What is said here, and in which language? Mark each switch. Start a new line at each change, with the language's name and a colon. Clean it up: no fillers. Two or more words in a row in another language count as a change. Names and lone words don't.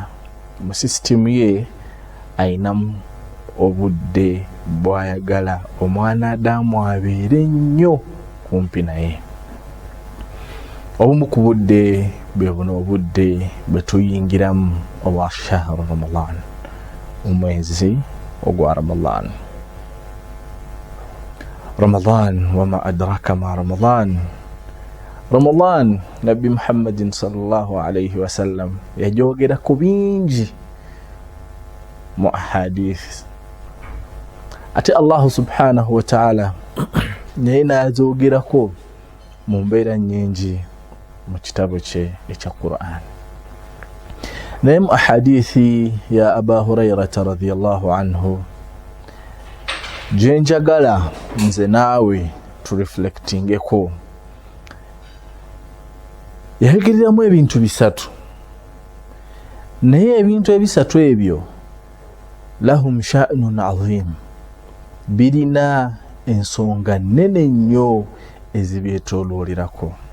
Ganda: Mu sisitimu ye ayinamu obudde bw'ayagala omwana Adamu abeere nnyo kumpi naye. Obumu ku budde bwe buno obudde bwe tuyingiramu obwa shahru Ramadan, omwezi ogwa Ramadan.
Arabic: رمضان وما أدراك ما رمضان Ramadan Nabi Muhammadin صلى الله عليه وسلم
Ganda: yajogera ku bingi mu ahadith. Ate Allah
Arabic: سبحانه وتعالى
Ganda: naye nazogerako mu mbeera nyingi mu kitabo kye ekya Qur'an. Naye mu ahadithi ya Aba Hurairata
Arabic: رضي الله عنه
Ganda: jenjagala nze naawe tureflectingeko, yayogereramu ebintu bisatu, naye ebintu ebisatu ebyo
Arabic: لهم شأن عظيم,
Ganda: birina ensonga nene nnyo ezibyetooloolerako.